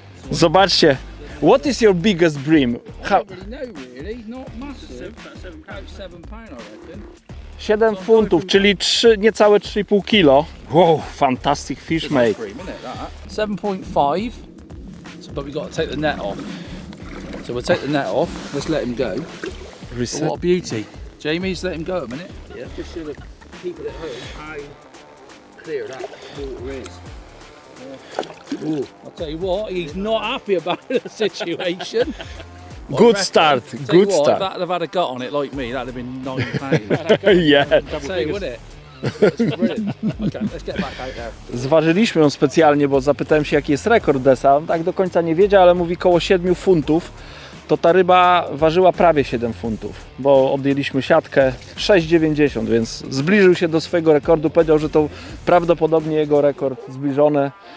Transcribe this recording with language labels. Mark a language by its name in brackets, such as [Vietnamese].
[Polish] Zobaczcie. [English] What is your biggest bream? I don't really know, really. Not massive. About £7, I reckon. [Polish] 7 funtów, czyli niecałe 3,5 kilo. [English] Wow, fantastic fish, mate. Cream, isn't it, that? 7.5. But we've got to take the net off. So we'll take the net off. Let's let him go. But what a beauty. Jamie's let him go a minute. Yeah. Just show the people at home how clear that water is. Ooh, I'll tell you what, he's not happy about the situation. Good start, Tell you good what, start. If that'd have had a gut on it like me, that'd have been £9. Yeah. I'll tell you, wouldn't it? It's brilliant. Okay, let's get back out there. [Polish] Zważyliśmy ją specjalnie, bo zapytałem się, jaki jest rekord Desa. On tak do końca nie wiedział, ale mówi koło 7 funtów. To ta ryba ważyła prawie 7 funtów, bo odjęliśmy siatkę 6,90, więc zbliżył się do swojego rekordu. Powiedział, że to prawdopodobnie jego rekord zbliżony.